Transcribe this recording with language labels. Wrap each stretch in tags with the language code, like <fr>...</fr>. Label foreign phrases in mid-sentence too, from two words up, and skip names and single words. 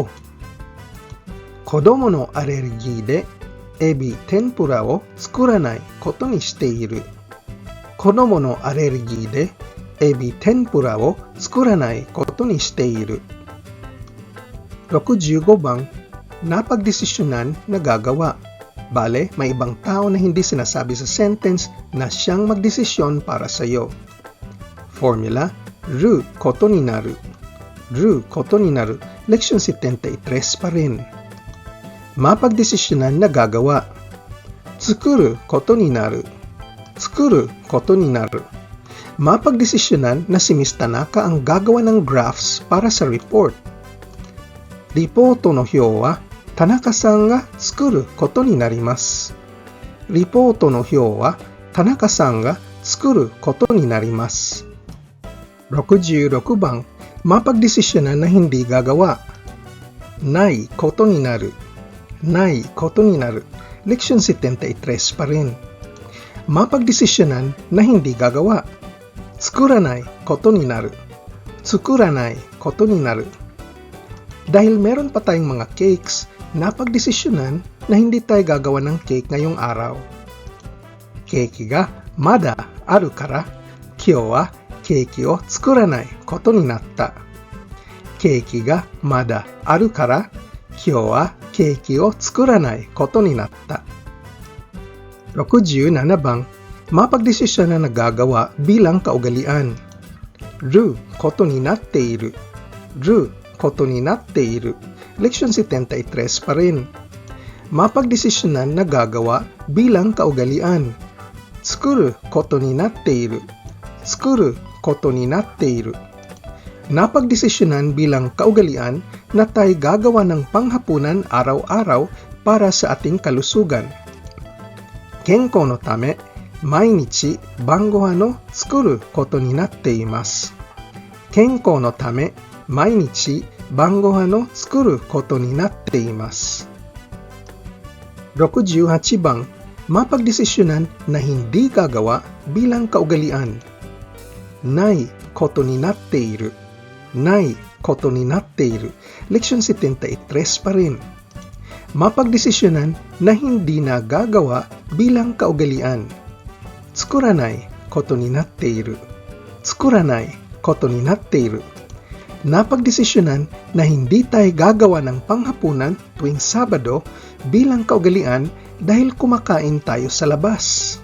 <ja>子供のアレルギーでエビ天ぷらを作らないことにしている. 子供のアレルギーでエビ天ぷらを作らないことにしている.</ja> <tl>65 bang, napagdesisyonan na gagawa. Bale, may ibang tao na hindi sinasabi sa sentence na siyang magdesisyon para sa iyo. Formula,</tl> <ja>ることになる. ることになる.</ja> <tl>Leksyon 73 pa rin. Mapagdesisyonan na gagawa.</tl> <ja>作ることになる。作ることになる.</ja> <tl>Mapagdesisyonan na si Ms. Tanaka ang gagawa ng graphs para sa report.</tl> <ja>レポートの表は田中さんが作ることになります. レポートの表は田中さんが作ることになります.</ja> <tl>66 bang, mapagdesisyonan na hindi gagawa.</tl> <ja>ないことになる。ないことになる.</ja> <tl>Leksyon 73 pa rin. Mapagdesisyonan na hindi gagawa.</tl> <ja>作らないことになる. 作らないことになる.</ja> <tl>Dahil meron pa tayong mga cakes, napagdesisyonan na hindi tayo gagawa ng cake ngayong araw.</tl> <ja>ケーキがまだあるから、今日はケーキを作らないことになった. ケーキがまだあるから、今日はケーキを作らないことになった.</ja> <tl>67 bang, mapagdesisyon na nagagawa bilang kaugalian.</tl> <ja>ることになっている. ることになっている.</ja> <tl>Leksyon 73 pa rin. Mapagdesisyonan na gagawa bilang kaugalian.</tl> <ja>作ることになっている。作ることになっている.</ja> <tl>Napagdesisyonan bilang kaugalian na tayo gagawa ng panghapunan araw-araw para sa ating kalusugan.</tl> <ja>健康のため、毎日晩ご飯を作ることになっています. 健康のため、毎日晩ご飯を作ることになっています.</ja> <tl>68 bang, mapagdesisyonan na hindi gagawa bilang kaugalian.</tl> <ja>ないことになっている. ないことになっている.</ja> <tl>Leksyon 73 pa rin. Mapagdesisyonan na hindi na gagawa bilang kaugalian.</tl> <ja>作らないことになっている. 作らないことになっている.</ja> <tl>Napagdesisyonan na hindi tayo gagawa ng panghapunan tuwing Sabado bilang kaugalian dahil kumakain tayo sa labas.</tl>